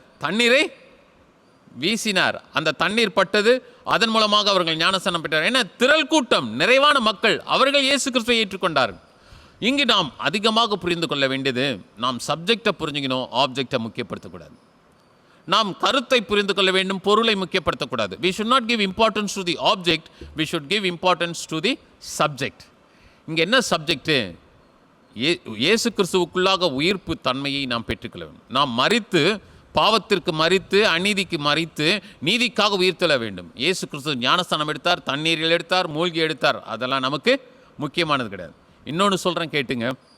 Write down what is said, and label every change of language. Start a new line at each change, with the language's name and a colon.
Tamil: தண்ணீரை வீசினார். அந்த தண்ணீர் பட்டது, அதன் மூலமாக அவர்கள் ஞானஸ்தானம் பெற்றார். ஏன்னா திரள் கூட்டம், நிறைவான மக்கள், அவர்கள் இயேசு கிறிஸ்துவை ஏற்றுக்கொண்டார்கள். இங்கு நாம் அதிகமாக புரிந்து கொள்ள வேண்டியது, நாம் சப்ஜெக்டை புரிஞ்சுக்கணும், ஆப்ஜெக்டை முக்கியப்படுத்தக்கூடாது. நாம் கருத்தை புரிந்து கொள்ள வேண்டும், பொருளை முக்கியப்படுத்தக்கூடாது.
English: we should not give importance to the object, we should give importance to the subject.
Tamil: இங்கே என்ன சப்ஜெக்டு? இயேசு கிறிஸ்துவுக்குள்ளாக உயிர்ப்பு தன்மையை நாம் பெற்றுக்கொள்ள வேண்டும். நாம் மரித்து, பாவத்திற்கு மரித்து, அநீதிக்கு மரித்து, நீதிக்காக உயிர்த்தெழ வேண்டும். இயேசு கிறிஸ்து ஞானஸ்தானம் எடுத்தார், தண்ணீரில் எடுத்தார், மூழ்கி எடுத்தார். அதெல்லாம் நமக்கு முக்கியமானது கிடையாது. இன்னொன்று சொல்கிறேன் கேட்டுங்க.